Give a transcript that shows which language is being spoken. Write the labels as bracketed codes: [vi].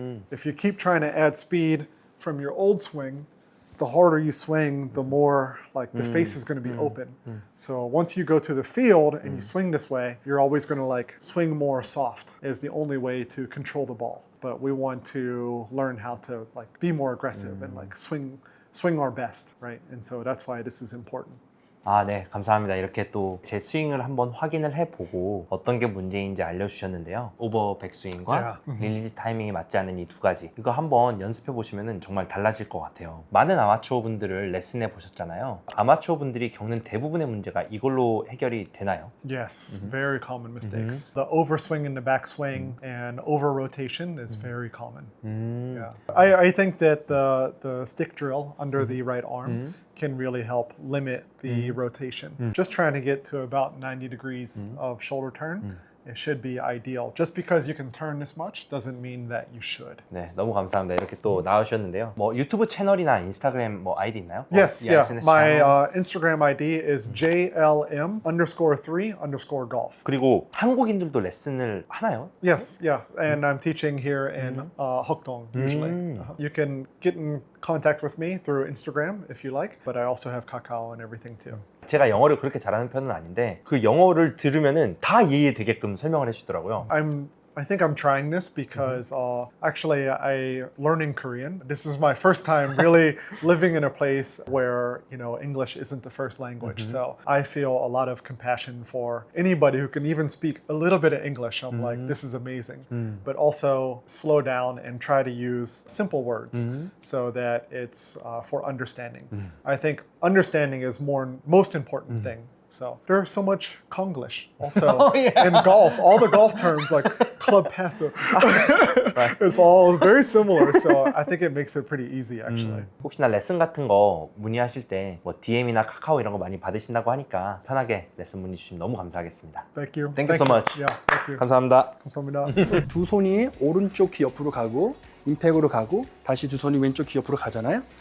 [en] If you keep trying to add speed from your old swing, the harder you swing, the more the face is going to be open. So once you go to the field and you swing this way, you're always going to swing more soft is the only way to control the ball. But we want to learn how to be more aggressive and swing our best, right? And so that's why this is important. [ko] 아, 네, 감사합니다. 이렇게 또 제 스윙을 한번 확인을 해보고 어떤 게 문제인지 알려주셨는데요. 오버 백스윙과 릴리즈 타이밍이 맞지 않는 이 두 가지, 이거 한번 연습해 보시면 정말 달라질 것 같아요. 많은 아마추어 분들을 레슨해 보셨잖아요. 아마추어 분들이 겪는 대부분의 문제가 이걸로 해결이 되나요? [en] Yes, very common mistakes. The overswing and the backswing and over rotation is very common. Yeah. I think that the stick drill under the right arm can really help limit the rotation. Just trying to get to about 90 degrees of shoulder turn, it should be ideal. Just because you can turn this much doesn't mean that you should. [ko] 네, 너무 감사합니다. 이렇게 또 나오셨는데요. 뭐 유튜브 채널이나 인스타그램 뭐 아이디 있나요? [en] Yes, yeah. SNS My [ko] 채널. [en] Instagram ID is JLM_3_golf. [ko] 그리고 한국인들도 레슨을 하나요? [en] Yes, yeah. And I'm teaching here in Hokdong usually. You can get in contact with me through Instagram if you like, but I also have Kakao and everything too. [ko] 제가 영어를 그렇게 잘하는 편은 아닌데 그 영어를 들으면은 다 이해되게끔 설명을 해주더라고요. [en] I think I'm trying this because actually I learning Korean. This is my first time really living in a place where, English isn't the first language. So I feel a lot of compassion for anybody who can even speak a little bit of English. I'm like, this is amazing. But also slow down and try to use simple words so that it's for understanding. I think understanding is most important thing. So there's so much Konglish also in golf. All the golf terms like club path, it's all very similar. So I think it makes it pretty easy actually. [ko] 혹시나 레슨 같은 거 문의하실 때 뭐 DM이나 카카오 이런 거 많이 받으신다고 하니까 편하게 레슨 문의 주시면 너무 감사하겠습니다. [en] Thank you. Thank you so much. Yeah, thank you. [ko] 감사합니다. 감사합니다. 두 손이 오른쪽 귀 옆으로 가고 임팩으로 가고 다시 두 손이 왼쪽 귀 옆으로 가잖아요.